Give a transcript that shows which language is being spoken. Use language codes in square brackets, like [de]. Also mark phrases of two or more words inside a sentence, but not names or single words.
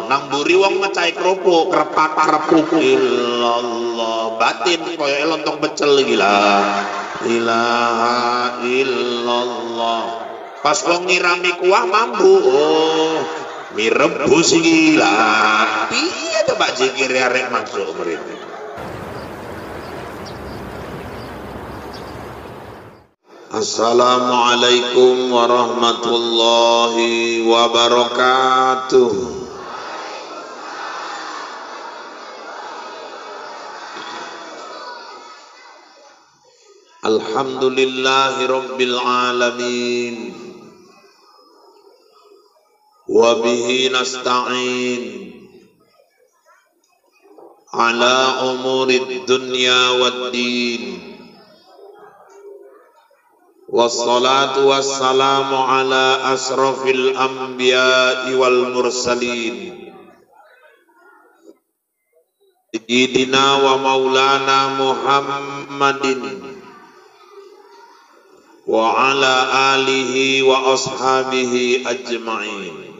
[jv] Nang mburi wong mecahi kerupuk krepuk illallah, batin kaya lontong pecel iki, [ar] لا إله إلا الله. [jv] Pas wong ngirami kuah mambu, oh mie rebus iki, la piye to Pak zikir arek masuk mrene. [ar] السلام عليكم ورحمة الله وبركاته. الحمد لله رب العالمين، وبه نستعين على أمور الدنيا والدين. والصلاة والسلام على أشرف الأنبياء والمرسلين سيدنا ومولانا محمد وعلى آله وأصحابه أجمعين.